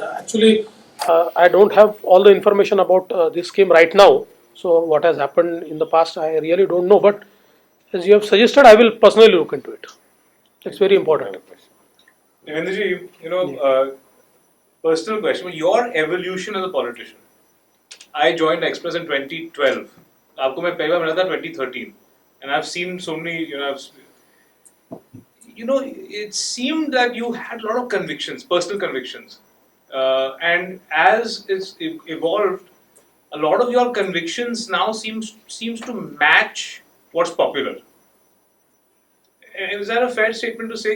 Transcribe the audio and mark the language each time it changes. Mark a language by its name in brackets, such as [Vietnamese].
[English] Actually, I don't have all the information about this scheme right now. So what has happened in the past, I really don't know. But as you have suggested, I will personally look into it. It's very important. Devendraji, personal question. Your evolution as a politician. I joined Express in 2012. [Hindi] आपको मैं पहली बार मिला था 2013, [English] and I've seen so many. It seemed that you had a lot of convictions, personal convictions, and as it's evolved, a lot of your convictions now seems to match what's popular. Is that a fair statement to say?